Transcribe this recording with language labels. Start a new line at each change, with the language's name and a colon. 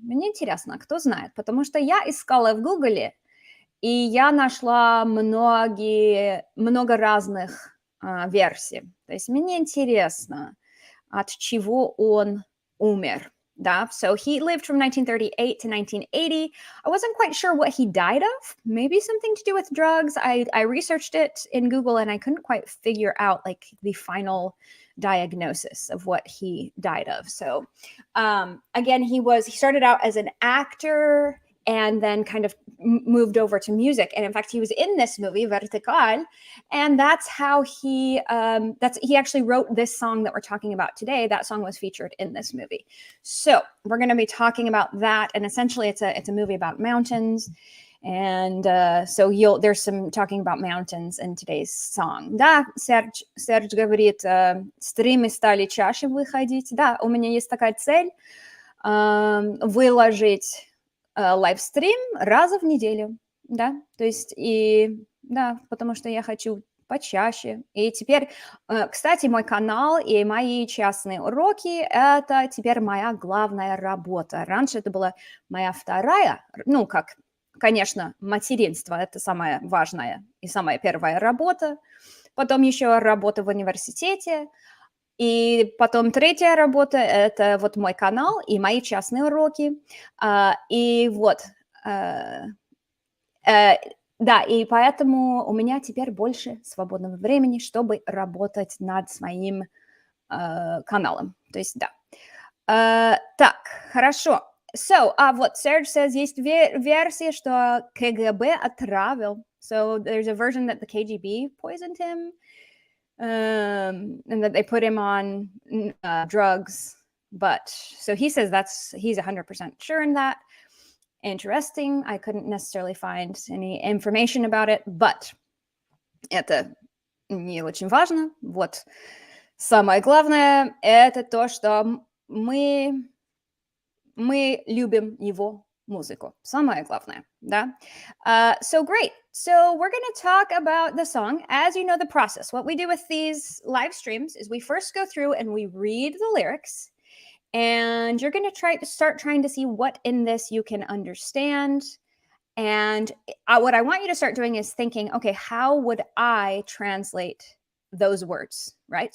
Russian: Мне интересно, кто знает, потому что я искала в Гугле, и я нашла много разных версий. То есть мне интересно, от чего он умер. Да?
English: So he lived from 1938 to 1980. I wasn't quite sure what he died of. Maybe something to do with drugs. I researched it in Google and I couldn't quite figure out like the final diagnosis of what he died of. So again, he started out as an actor and then kind of moved over to music. And in fact, he was in this movie, Vertical, and that's how he actually wrote this song that we're talking about today. That song was featured in this movie. So we're going to be talking about that. And essentially it's a movie about mountains. And so there's some talking about mountains in today's song.
Russian: Да, Серж говорит, стримы стали чаще выходить. Да, у меня есть такая цель выложить лайвстрим раза в неделю, да, то есть потому что я хочу почаще. И теперь, кстати, мой канал и мои частные уроки – это теперь моя главная работа. Раньше это была моя вторая, конечно, материнство – это самая важная и самая первая работа. Потом еще работа в университете. И потом третья работа – это вот мой канал и мои частные уроки. И вот, да, и поэтому у меня теперь больше свободного времени, чтобы работать над своим каналам. То есть, да. Так, хорошо.
English: So,
Russian: вот
English: Serge says,
Russian: есть версия, что КГБ отравил.
English: So, there's a version that the KGB poisoned him, and that they put him on drugs. But, so he says he's 100% sure in that. Interesting. I couldn't necessarily find any information about it, but
Russian: это не очень важно. Вот самое главное — это то, что мы любим его музыку. Самое главное, да?
English: So great. So we're going to talk about the song. As you know, the process. What we do with these live streams is we first go through and we read the lyrics. And you're going to start trying to see what in this you can understand. And what I want you to start doing is thinking, okay, how would I translate those words, right?